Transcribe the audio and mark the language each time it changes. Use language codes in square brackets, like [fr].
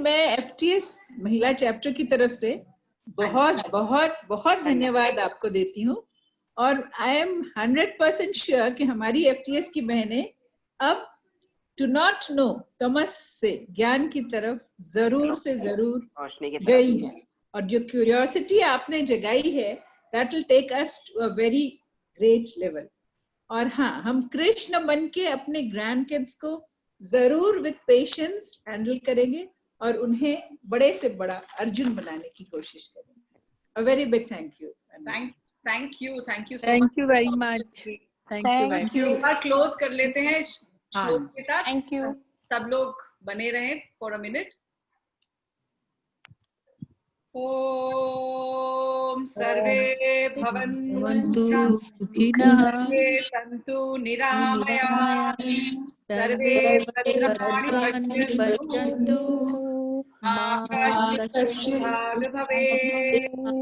[hi] मैं एफटीएस महिला चैप्टर की तरफ से बहुत बहुत बहुत धन्यवाद आपको देती हूँ. और [en] I am 100% sure [hi] कि हमारी एफटीएस की बहनें अब टू नॉट नो तमस से ज्ञान की तरफ जरूर से जरूर गई है. और जो क्यूरियोसिटी आपने जगाई है, [en] that will take us to a very great level. [hi] और हाँ, हम कृष्ण बन के अपने ग्रैंड किड्स को जरूर विद पेशेंस हैंडल करेंगे और उन्हें बड़े से बड़ा अर्जुन बनाने की कोशिश करेंगे. [en] A very big thank you. Thank you so much. Thank you very much. Thank you. [hi] एक बार क्लोज कर लेते हैं श्लोक के साथ. [en] Thank you. [hi] सब लोग बने रहें [en] For a minute. [sa] ओम सर्वे भवन्तु सुखिनः, सर्वे सन्तु निरामयाः, सर्वे भद्राणि पश्यन्तु, मा कश्चित् भवेत्.